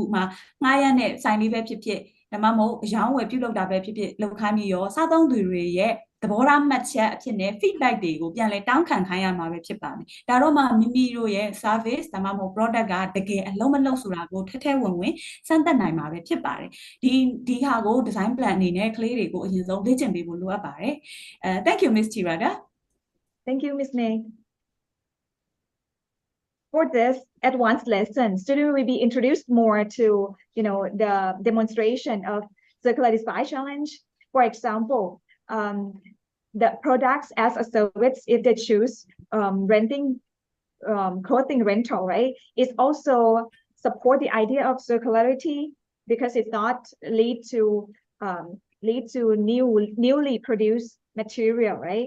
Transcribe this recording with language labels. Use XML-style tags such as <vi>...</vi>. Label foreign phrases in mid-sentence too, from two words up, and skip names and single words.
<my>မှာငှားရမ်းတဲ့ဆိုင်လေးပဲဖြစ်ဖြစ်ဒါမှမဟုတ်အယောင်းဝယ်ပြုလုပ်တာပဲဖြစ်ဖြစ်လုပ်ခိုင်းပြီးရောစားသုံးသူတွေရဲ့သဘောထားမှတ်ချက်အဖြစ်နဲ့ feedback တွေကိုပြန်လဲတောင်းခံခိုင်းရမှာပဲဖြစ်ပါမယ်ဒါတော့မှမိမိတို့ရဲ့ service ဒါမှမဟုတ် product ကတကယ်အလုံးမလုံးဆိုတာကိုထဲဝင်စမ်းသပ်နိုင်မှာပဲဖြစ်ပါတယ်ဒီဟာကို</my> <en>design plan</en> <my>အနေနဲ့ကလေးတွေကိုအရင်ဆုံးလေ့ကျင့်ပေးဖို့လိုအပ်ပါတယ်</my> <en>Thank you Ms. Tirada Thank you Ms. May For this advanced lesson, students will be introduced more to, the demonstration of circular design challenge. For example, the products as a service, if they choose renting clothing rental, right, is also support the idea of circularity because it's not lead to newly produced material, right?</en>